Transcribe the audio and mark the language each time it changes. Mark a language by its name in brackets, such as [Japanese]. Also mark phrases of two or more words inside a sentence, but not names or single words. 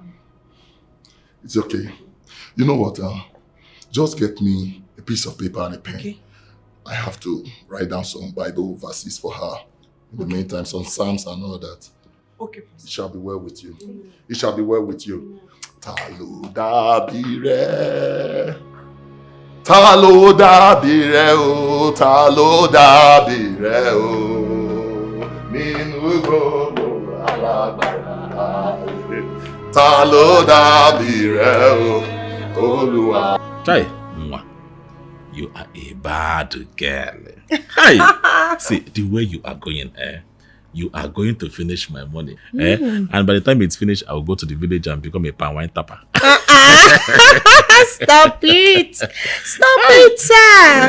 [English] It's okay. You know what? Just get me a piece of paper and a pen. Okay. I have to write down some Bible verses for her. In the meantime, some Psalms and all that. Okay. It shall be well with you. It shall be well with you. [Yoruba] Talo dabire. Talo dabire o. Talo dabire o. Minu gbogbo alagbara. Talo dabire o. Olúwa. [English] Chai, you are a bad girl. Hi. See, the way you are going, you are going to finish my money. And by the time it's finished, I will go to the village and become a palm wine tapper. Stop it! Stop it, sir!